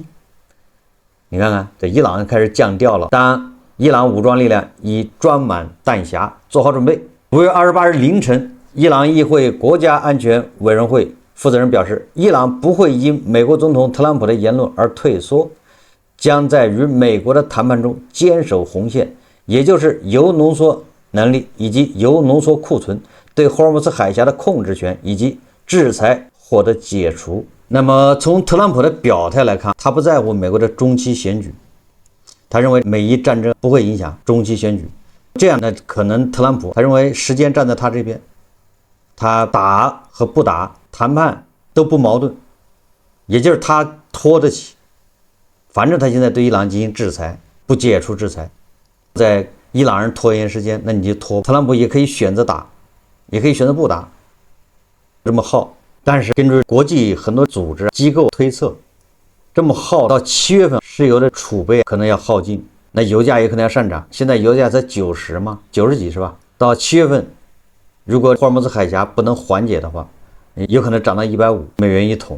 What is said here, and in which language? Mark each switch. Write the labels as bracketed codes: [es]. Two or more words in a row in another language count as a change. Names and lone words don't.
[zh] 你看看，這伊朗開始降調了。當然，伊朗武裝力量已裝滿彈匣，做好準備。5月28日凌晨，伊朗議會國家安全委員會負責人表示，伊朗不會因美國總統特朗普的言論而退縮，將在與美國的談判中堅守紅線，也就是鈾濃縮能力以及鈾濃縮庫存、對霍爾木茲海峽的控制權以及制裁獲得解除。那麼從特朗普的表態來看，他不在乎美国的中期選舉，他認為美伊戰爭不會影響中期選舉。這樣呢，可能特朗普他認為時間站在他這邊，他打和不打談判都不矛盾，也就是他拖得起。反正他現在对伊朗進行制裁，不解除制裁，在伊朗人拖延时间，那你就拖。特朗普也可以选擇打，也可以选擇不打，這麼耗。但是根據國際很多組織機構推測，這麼耗到7月份，石油的儲備可能要耗盡，那油價也可能要上漲。現在油價才90嘛，90幾是吧？到7月份，如果霍爾木茲海峽不能緩解的話，有可能漲到150美元一桶。